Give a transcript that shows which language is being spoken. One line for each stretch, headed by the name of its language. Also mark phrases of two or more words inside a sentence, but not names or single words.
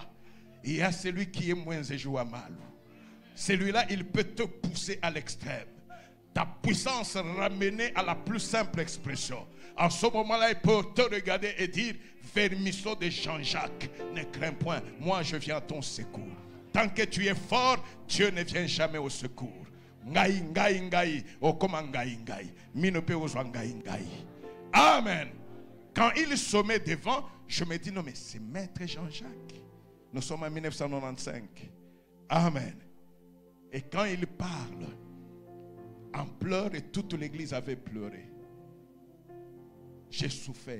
French: Il y a celui qui est moins mal. Celui-là, il peut te pousser à l'extrême. Ta puissance ramenée à la plus simple expression. En ce moment-là, il peut te regarder et dire, vermisseau de Jean-Jacques, ne crains point, moi je viens à ton secours. Tant que tu es fort, Dieu ne vient jamais au secours.
Lingala: Ngai, ngai, ngai, oh comment ngai, ngai. Minope ozwa ngai, ngai.
French: Amen. Quand il se met devant, je me dis, non mais c'est Maître Jean-Jacques. Nous sommes en 1995. Amen. Et quand il parle, en pleurs, et toute l'église avait pleuré. J'ai souffert.